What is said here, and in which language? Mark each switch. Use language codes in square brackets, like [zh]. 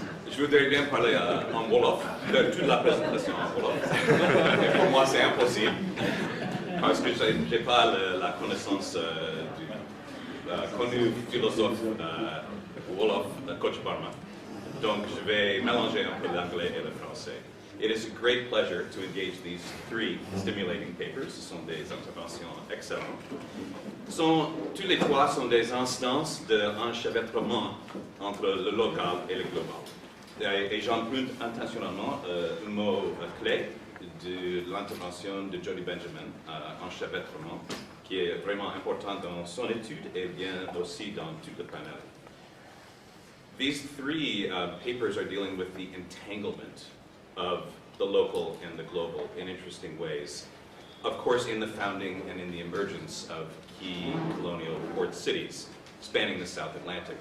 [fr] Je voudrais bien parler en Wolof, de toute la présentation en Wolof. Mais pour moi, c'est impossible, parce que je n'ai pas la connaissance du connu philosophe Wolof Kochibarma. Donc, je vais mélanger un peu l'anglais et le français. [en] It is a great pleasure to engage these three stimulating papers. [fr] Ce sont des interventions excellentes. Tous les trois sont des instances d'enchevêtrement entre le local et le global. Et j'emprunte intentionnellement un mot clé de l'intervention de Jody Benjamin, enchevêtrement, qui est vraiment important dans son étude et bien aussi dans tout le panel. [en] These three papers are dealing with the entanglement of the local and the global in interesting ways. Of course, in the founding and in the emergence of key colonial port cities spanning the South Atlantic.